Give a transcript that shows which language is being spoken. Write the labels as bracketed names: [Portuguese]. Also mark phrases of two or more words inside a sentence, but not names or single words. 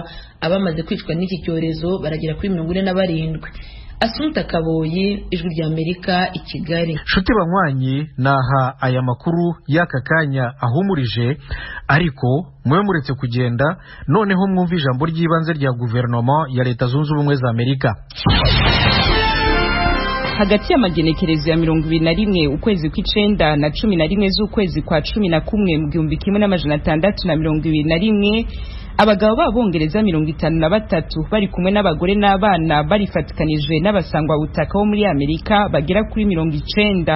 [Kinyarwanda] Abamaze kwicwa n'iki cyorezo baragera kuri 47. Asumta Kaboyi, Ijwi ry'Amerika, i Kigali. [Rundi] Shuti banywanyi, naha aya makuru y'aka kanya ahumurije, ariko mwe muretse kugenda noneho mwumva ijambo ry'ibanze rya guverinoma ya Leta Zunze Ubumwe za Amerika. Hagati y'amagenekerezo ya 21 ukwezi kw'icenda na 11 z'ukwezi kwa 11 mu 1621, abagabo b'Abongereza 53 bari kumwe n'abagore n'abana barifatikanijwe n'abasangwa butaka bo muri Amerika bagera kuri 90.